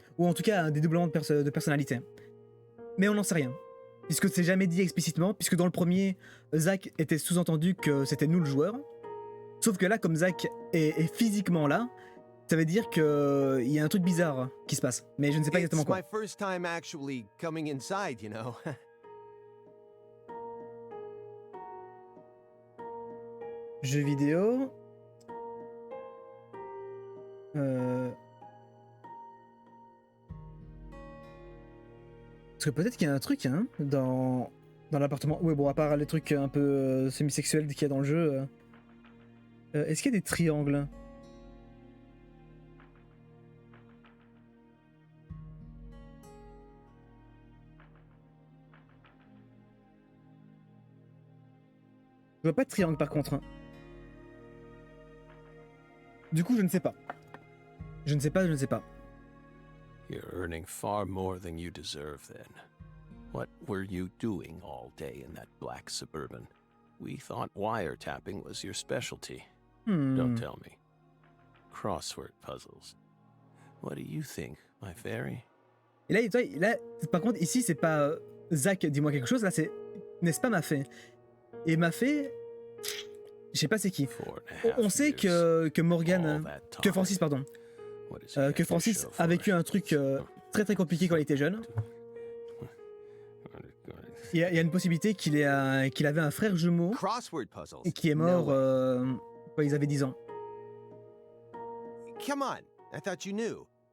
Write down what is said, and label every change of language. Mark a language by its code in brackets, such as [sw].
[fr] Ou en tout cas un dédoublement de personnalité. Mais on n'en sait rien. Puisque c'est jamais dit explicitement. Puisque dans le premier, Zach était sous-entendu que c'était nous le joueur. Sauf que là, comme Zach est physiquement là, ça veut dire qu'il y a un truc bizarre qui se passe. Mais je ne sais pas exactement quoi. [en] It's my first time actually coming inside, you know. [fr] Jeux vidéo. Parce que peut-être qu'il y a un truc hein, dans l'appartement. Oui, bon, à part les trucs un peu semi-sexuels qu'il y a dans le jeu. Est-ce qu'il y a des triangles? Je vois pas de triangle par contre. Hein. Du coup, je ne sais pas. Je ne sais pas. [en] You're earning far more than you deserve then. What were you doing all day in that black Suburban? We thought wiretapping was your specialty. Don't tell me. Crossword puzzles. What do you think, my fairy? [fr] Et là, par contre, ici, c'est pas Zach, dis-moi quelque chose. Là, c'est n'est-ce pas Mafé? Et Mafé, je sais pas c'est qui. On sait que Morgan, que Francis, pardon, que Francis a vécu un truc très très compliqué quand il était jeune. Il y a une possibilité qu'il avait un frère jumeau et qui est mort quand ils avaient 10 ans. [en] Come on, I thought you knew.